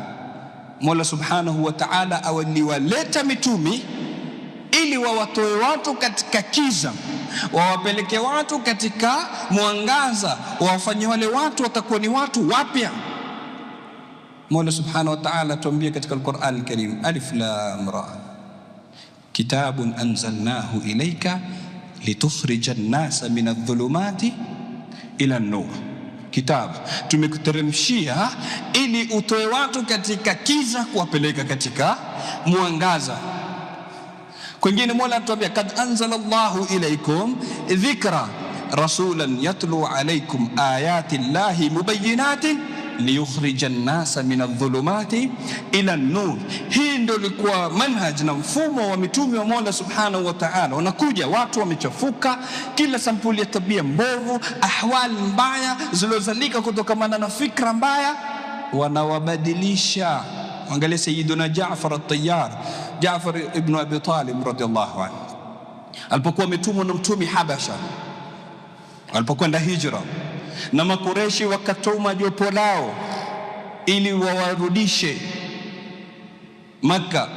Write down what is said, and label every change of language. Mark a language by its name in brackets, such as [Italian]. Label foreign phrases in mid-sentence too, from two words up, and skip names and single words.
[Swahili] Mola [Arabic] سبحانه وتعالى [Swahili] awaliwaleta mitume ili wawatoe watu katika kiza, wawapeleke watu katika mwangaza, wawafanye wale watu watakuwa ni watu wapya. Mola [Arabic] سبحانه وتعالى [Swahili] tuambia katika Al-Qur'an Al-Karim, [Arabic] الر كتاب أنزلناه إليك لتخرج الناس من الظلمات إلى النور. [Swahili] Kitabu tumekuteremshia ili utoe watu katika kiza kuwapeleka katika mwangaza. Kwingine Mola anatuambia [Arabic] قد أنزل الله إليكم ذكرا رسولا يتلو عليكم آيات الله مبينات ليخرج الناس من الظلمات إلى النور. [Swahili] Hii ndio ilikuwa manhaj na mfumo wa mitume wa Mola [Arabic] سبحانه وتعالى. [Swahili] Wanakuja watu wamechafuka, kila sampuli ya tabia mbovu, ahwali mbaya zilizozalika kutokana na fikra mbaya, wanawabadilisha. Angalia Sayyiduna Jaafar at-Tayyar, Jaafar ibn Abi Talib [Arabic] رضي الله عنه, [Swahili] alipokuwa ametumwa na mtume Habasha, alipokwenda hijra, na Makureshi wakatuma jopo lao ili wawarudishe Makka.